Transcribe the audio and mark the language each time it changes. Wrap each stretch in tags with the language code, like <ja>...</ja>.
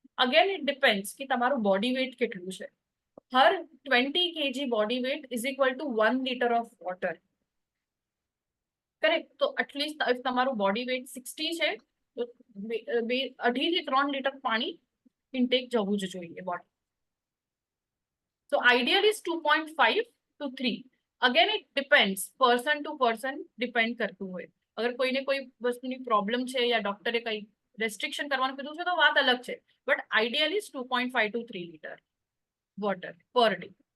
<en>again it depends</en> <gu>કે તમારું body weight કેટલું છે.</gu> <en>Her 20 kg body weight is equal to 1 litre of water. Correct?</en> <gu>તો એટલીસ્ટ ઇફ તમારું બોડી વેઇટ 60 છે તો 2.5 થી 3 લીટર પાણી ઇન્ટેક જવું જ જોઈએ body.</gu> <en>So ideal is 2.5 to 3. Again it depends, person to person depend</en> <gu>કરતું હોય. અગર કોઈને કોઈ વસ્તુની પ્રોબ્લેમ છે યા ડોક્ટરે કઈ રેસ્ટ્રિક્શન કરવાનું કીધું છે તો વાત અલગ છે,</gu> <en>But ideal is 2.5 to 3 litre water per day.</en>